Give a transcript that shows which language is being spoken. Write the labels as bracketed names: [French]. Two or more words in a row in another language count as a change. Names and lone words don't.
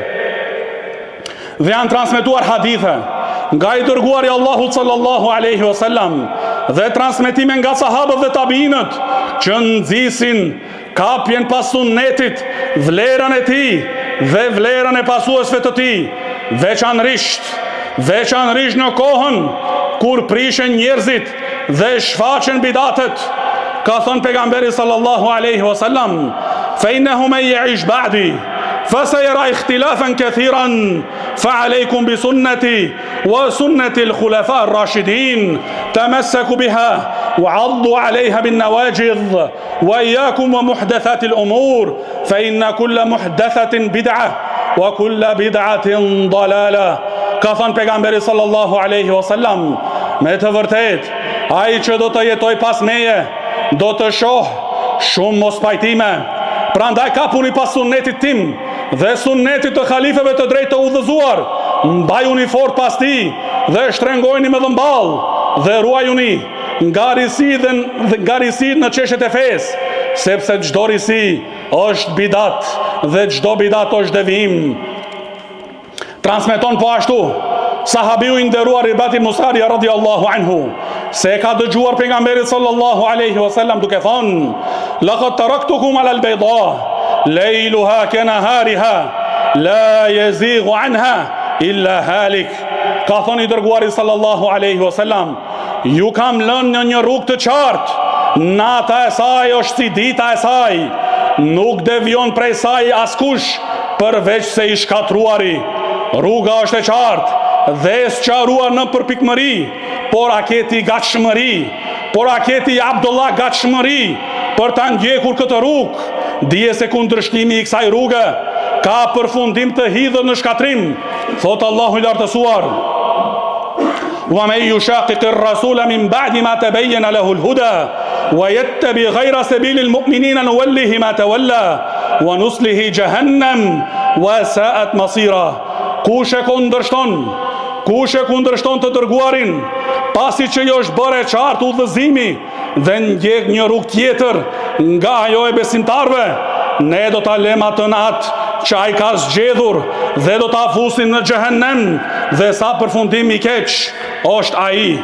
[Albanian] Dhe janë transmetuar hadithe nga i dërguari i Allahut [Arabic] صلى الله عليه وسلم [Albanian] dhe transmetime nga sahabët dhe tabiinët që nxisin kapjen pas sunnetit, vlerën e tij dhe vlerën e pasuesve të tij, veçanërisht në kohën kur prishen njerëzit dhe shfaqen bidatet. Ka thënë pejgamberi [Arabic] صلى الله عليه وسلم فإنه من يعش بعدي فسيرى اختلافا كثيرا فعليكم بسنتي وسنة الخلفاء الراشدين تمسكوا بها وعضوا عليها بالنواجذ وإياكم ومحدثات الأمور فإن كل محدثة بدعة وكل بدعة ضلالة." [Albanian] Ka thënë pejgamberi [Arabic] صلى الله عليه وسلم: [Albanian] me të vërtet, ai që do të jetoj pas meje do të shoh shumë mos pajtime. Prandaj kapuni pas sunnetit tim dhe sunnetit të halifeve të drejtë të udhëzuar, mbajuni fort pas tij dhe shtrengojeni me dhëmball dhe ruajuni nga risi në çështjet e fesë, sepse çdo risi është bidat dhe çdo bidat është devijim. Transmeton po ashtu sahabiu i nderuar Irbad ibn Sariya [Arabic] رضي الله عنه [Albanian] se ka dëgjuar pejgamberin [Arabic] صلى الله عليه وسلم [Albanian] duke thënë: [Arabic] "لقد تركتكم على البيضاء ليلها كنهارها لا يزيغ عنها إلا هالك." [Albanian] Ka thënë i dërguari [Arabic] صلى الله عليه وسلم: [Albanian] "Ju kam lënë në një rrugë të qartë, nata e saj është si dita e saj, nuk devion prej saj askush përveç se i shkatruari. Rruga është e qartë dhe sqaruar në përpikmëri, por aketi gatshmëri, por aketi Abdullah gatshmëri për ta ndjekur këtë rrugë. Dije se kundërshtimi i kësaj rruge ka përfundim të hidhur në shkatrim. Thot Allahu i lartësuar: [Arabic] "ومن يشاقق الرسول من بعد ما تبين له الهدى ويتبع غير سبيل المؤمنين نوله ما تولى ونصله جهنم وساءت مصيرا." [Albanian] Kush e kundërshton të dërguarin, pasi që jo është bërë e qartë udhëzimi dhe ndjek një rrugë tjetër nga ajo e besimtarve, ne do ta lëmë atë në atë që ai ka zgjedhur dhe do ta fusim në xhehenem, dhe sa përfundim i keq është ai.